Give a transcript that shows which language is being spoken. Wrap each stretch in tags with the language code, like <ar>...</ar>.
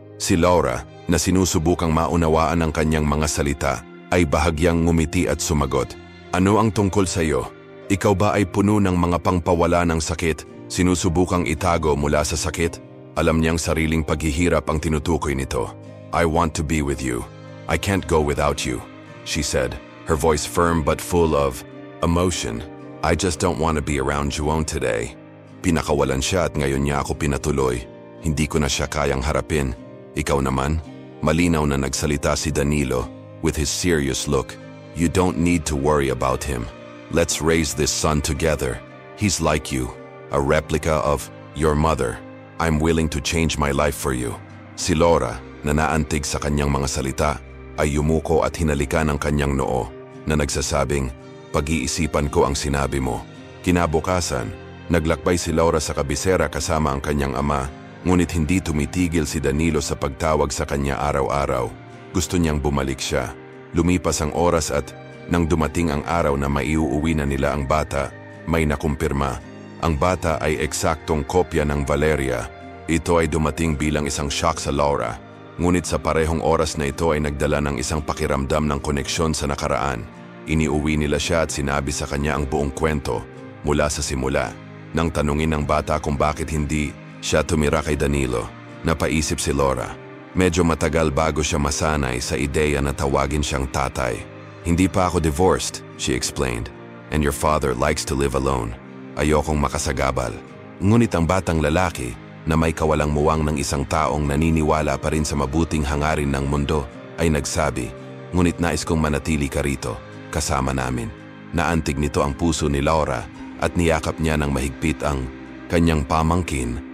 <tl>Si Laura, na sinusubukang maunawaan ang kanyang mga salita, ay bahagyang ngumiti at sumagot, "Ano ang tungkol sa iyo? Ikaw ba ay puno ng mga pangpawala ng sakit? Sinusubukang itago mula sa sakit?" Alam niyang sariling paghihirap ang tinutukoy nito.</tl> <en>"I want to be with you. I can't go without you," she said, her voice firm but full of emotion. "I just don't want to be around Juon today."</en> <tl>Pinakawalan siya at ngayon niya ako pinatuloy. Hindi ko na siya kayang harapin. "Ikaw naman?" Malinaw na nagsalita si Danilo</tl> <en>with his serious look. "You don't need to worry about him. Let's raise this son together. He's like you, a replica of your mother. I'm willing to change my life for you."</en> <tl>Si Laura, na naantig sa kanyang mga salita, ay yumuko at hinalikan ang kanyang noo na nagsasabing, "Pag-iisipan ko ang sinabi mo." Kinabukasan, naglakbay si Laura sa kabisera kasama ang kanyang ama, ngunit hindi tumitigil si Danilo sa pagtawag sa kanya araw-araw. Gusto niyang bumalik siya. Lumipas ang oras at nang dumating ang araw na maiuuwi na nila ang bata, may nakumpirma. Ang bata ay eksaktong kopya ng Valeria. Ito ay dumating bilang isang shock sa Laura. Ngunit sa parehong oras na ito ay nagdala ng isang pakiramdam ng koneksyon sa nakaraan. Iniuwi nila siya at sinabi sa kanya ang buong kwento mula sa simula. Nang tanungin ng bata kung bakit hindi siya tumira kay Danilo, napaisip si Laura. Medyo matagal bago siya masanay sa ideya na tawagin siyang tatay. "Hindi pa ako divorced,"</tl> <en>she explained, "and your father likes to live alone.</en> <tl>Ayokong makasagabal." Ngunit ang batang lalaki, na may kawalang muwang ng isang taong naniniwala pa rin sa mabuting hangarin ng mundo, ay nagsabi, "Ngunit nais kong manatili ka rito, kasama namin." Naantig nito ang puso ni Laura at niyakap niya ng mahigpit ang kanyang pamangkin.</tl>